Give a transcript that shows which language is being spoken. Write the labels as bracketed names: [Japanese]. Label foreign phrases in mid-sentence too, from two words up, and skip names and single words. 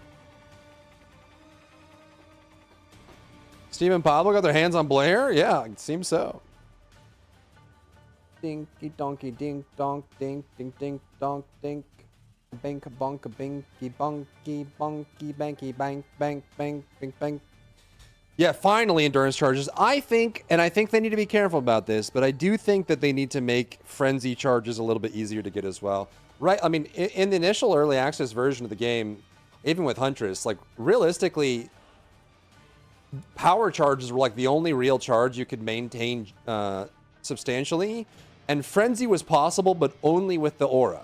[English] Steve and Pablo got their hands on Blair? Yeah, it seems so. Dinky donkey dink donk dink dink dink donk dink. Bink bonk binky bonky bonky banky bank bank bank bink bank. Yeah, finally endurance charges. I think they need to be careful about this, but I do think that they need to make frenzy charges a little bit easier to get as well. Right, I mean, in the initial early access version of the game, even with Huntress, like, realistically, power charges were, like, the only real charge you could maintain substantially, and Frenzy was possible, but only with the aura.